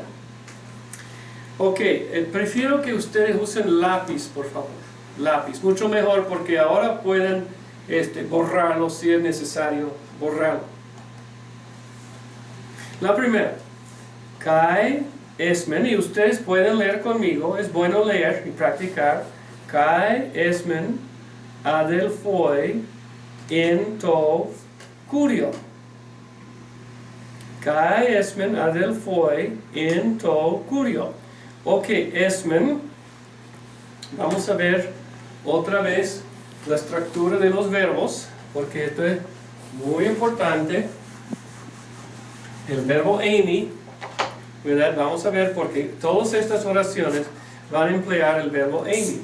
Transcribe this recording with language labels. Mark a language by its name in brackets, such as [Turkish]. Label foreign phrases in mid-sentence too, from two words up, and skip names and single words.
[Spanish] Ok, prefiero que ustedes usen lápiz, por favor. Lápiz, mucho mejor, porque ahora pueden borrarlo si es necesario borrarlo. La primera, [Greek] καὶ ἐσμέν, [Spanish] y ustedes pueden leer conmigo, es bueno leer y practicar. [Greek] Καὶ ἐσμὲν ἀδελφοὶ ἐν τῷ κυρίῳ. Καὶ ἐσμὲν ἀδελφοὶ ἐν τῷ κυρίῳ. Ok, esmen, [Spanish] vamos a ver otra vez la estructura de los verbos, porque esto es muy importante. El verbo eimi, ¿verdad? Vamos a ver porque todas estas oraciones van a emplear el verbo eimi.